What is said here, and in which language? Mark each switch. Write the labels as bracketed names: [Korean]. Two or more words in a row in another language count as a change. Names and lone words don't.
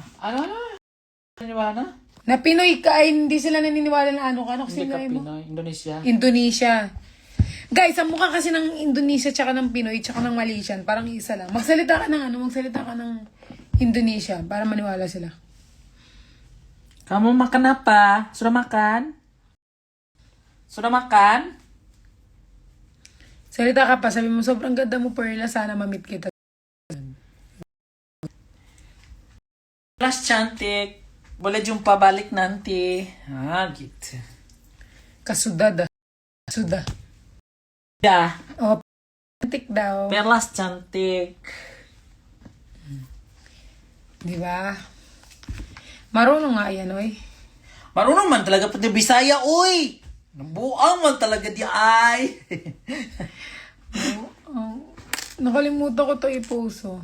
[Filipino] Ano? Naniwala na? Na Pinoy ka, ay hindi sila naniniwala na ano ka. Ano kasi Hindi ka sinabi mo? Pinoy. Indonesia. Indonesia. Guys, ang mukha kasi ng Indonesia tsaka ng Pinoy tsaka ng Malaysian, parang isa lang. Magsalita ka ng Indonesia para maniwala sila. [Indonesian] Kamu makan apa? Sudah makan? Sudah makan? [Filipino] Salita ka pa, sabi mo, sobrang ganda mo, Perla, sana mamit kita. [Malay] Plus cantik. Boleh jumpa balik nanti. [Indonesian] Ah, gitu. [Malay] Kasudada. Suda. Dah. [Filipino] Oh, cantik daw. Perlas cantik. Di ba? Marunong nga yan, oy. Marunong man talaga pati Bisaya, uy! [Cebuano] Nabuang man talaga di ay. [Filipino] Nakalimutan ko to i-post, oh.